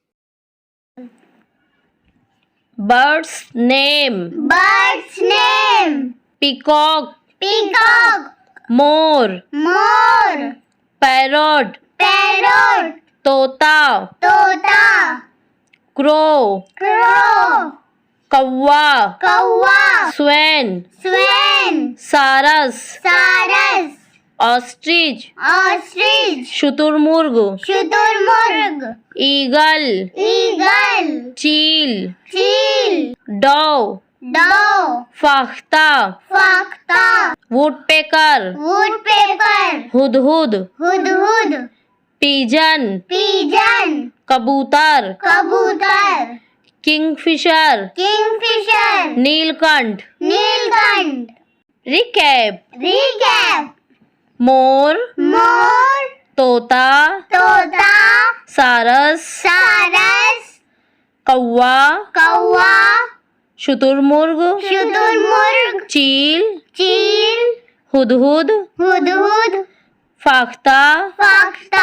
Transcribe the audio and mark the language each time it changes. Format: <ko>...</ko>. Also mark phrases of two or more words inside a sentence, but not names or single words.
<en>Bird's name. Bird's name. Peacock. Peacock.</en> <hi>More. More.</hi> <en>Parrot. Parrot.</en> <hi>Tota. Tota.</hi> <en>Crow. Crow.</en> <hi>Kawwa. Kawwa.</hi> <en>Swan. Swan.</en> <hi>Saras. Saras.</hi> <en>Ostrich. Ostrich.</en> <hi>शुतुरमुर्ग. शुतुरमुर्ग.</hi> <en>Eagle. Eagle.</en> <hi>चील. Chil.</hi> <en>Dove. Dove.</en> <hi>फाख्ता. Fakta.</hi> <en>Woodpecker. Woodpecker.</en> <hi>हुदहुद. Hudhud.</hi> <en>Pigeon. Pigeon.</en> <hi>कबूतर. Kabutar.</hi> <en>Kingfisher. Kingfisher.</en> <hi>नीलकंठ. Nilkant.</hi> <en>Recap. Recap.</en> <hi>मोर. More. तोता. Tota. सारस. Saras. कौवा. Kawwa. शुतुरमुर्ग. शुतुरमुर्ग. चील. Chil. हुदहुद. Hudhud. फाख्ता. Fakta.</hi>